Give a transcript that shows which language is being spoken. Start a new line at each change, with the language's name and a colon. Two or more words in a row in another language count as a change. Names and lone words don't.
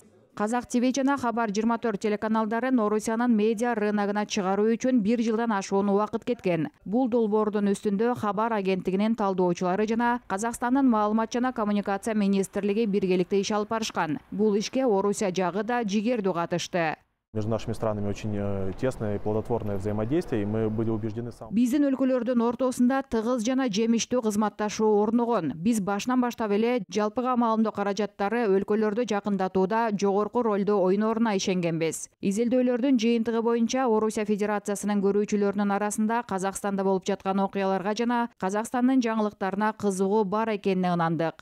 Kyrgyz: Казак ТВ жана Хабар 24 телеканалдарын Орусиянын медиа рыногуна чыгаруу үчүн 1 жылдан ашуун убакыт кеткен. Бул долбоордун үстүндө Хабар агенттигинин талдоочулары жана Казакстандын маалымат жана коммуникация министрлиги биргеликте иш алып барышкан. Бул ишке Орусия жагы да жигердүү катышты.
Russian: Между нашими странами очень тесное и плодотворное взаимодействие, и мы были убеждены сам.
Kyrgyz: Биздин өлкөлөрдүн ортосунда тыгыз жана жемиштүү кызматташуу орногон. Биз башынан баштап эле жалпыга маалымдоо каражаттары өлкөлөрдү жакындатууда жогорку ролду ойнооруна ишенгенбиз. Изилдөөлөрдүн жыйынтыгы боюнча Орусия Федерациясынын көрүүчүлөрүнүн арасында Казакстанда болуп жаткан окуяларга жана Казакстандын жаңылыктарына кызыгуу бар экенине ынандык.